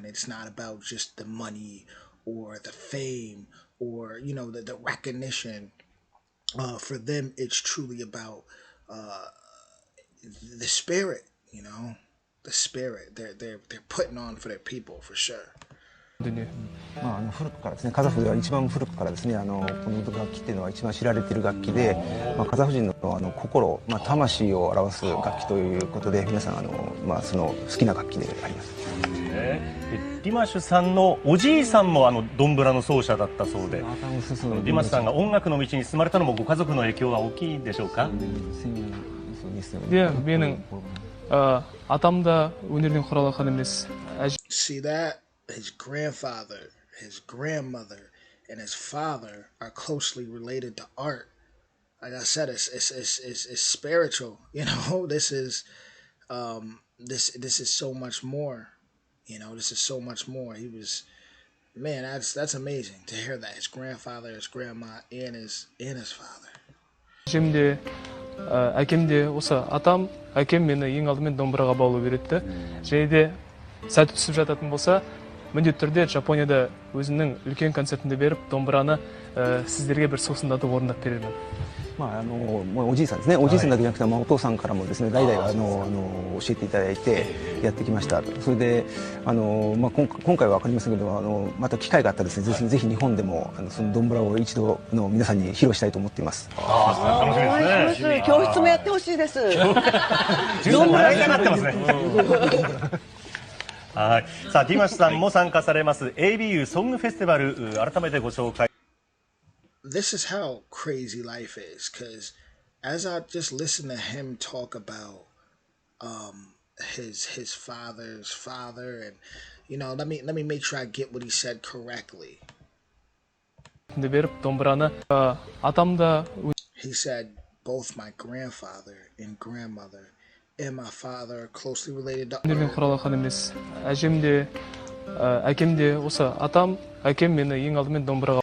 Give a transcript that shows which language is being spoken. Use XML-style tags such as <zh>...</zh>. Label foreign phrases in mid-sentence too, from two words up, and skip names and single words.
<en>It's not about just the money or the fame or the recognition. For them, it's truly about uh, the spirit. The spirit. They're putting on for their people for sure.</en> <ja>古くからですね、カザフでは一番古くからですね、この楽器っていうのは一番知られている楽器で、カザフ人の心、魂を表す楽器ということで、皆さんその好きな楽器であります。ディマッシュさんのおじいさんもドンブラの奏者だったそうで、ディマッシュさんが音楽の道に進まれたのもご家族の影響は大きいでしょうか？ 예,</ja> <kk>менің атам да өнерден құралған емес.</kk> <en>See that? His grandfather, his grandmother, and his father are closely related to art. Like I said, it's spiritual. This is this is so much more. This is so much more. He was, man, that's amazing to hear that his grandfather, his grandma, and his father.</en> <kk>әжемде, әкемде осы атам, әкем мені ең алдымен домбыраға баулып үйретті. Және де сәті түсіп жататын болса, міндетті түрде Жапонияда өзінің үлкен концертінде беріп, домбыраны сіздерге бір сусындатып орындап беремін.</kk> <ja>おじいさんですね。おじいさんだけじゃなくて、お父さんからもですね、代々教えていただいてやってきました。それで今回は分かりませんけど、また機会があったらですね、ぜひ日本でもそのドンブラを一度皆さんに披露したいと思っています。楽しみですね。教室もやってほしいです。ドンブラになってますね。はい。さあ、ディマッシュさんも参加されます ABU ソングフェスティバル、改めてご紹介。</ja> <en>This is how crazy life is, because as I just listen to him talk about his father's father, and let me make sure I get what he said correctly. He said both my grandfather and grandmother and my father are closely related to art.</en>